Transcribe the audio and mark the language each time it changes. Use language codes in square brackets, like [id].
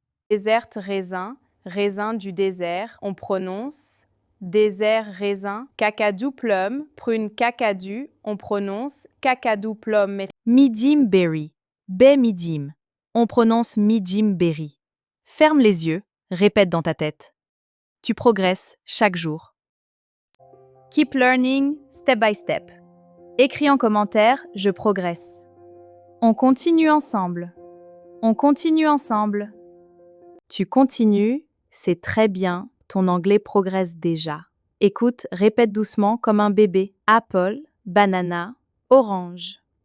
[fr] Désert raisin, raisin du désert, on prononce désert raisin. Cacadou plum, prune cacadou, on prononce cacadou plum. Midim berry, baie midim. On prononce midim berry. Ferme les yeux, répète dans ta tête. Tu progresses chaque jour. [en] Keep learning step by step. [fr] Écris en commentaire, je progresse. On continue ensemble. On continue ensemble. Tu continues, c'est très bien, ton anglais progresse déjà. Écoute, répète doucement comme un bébé. [en] Apple, banana, orange.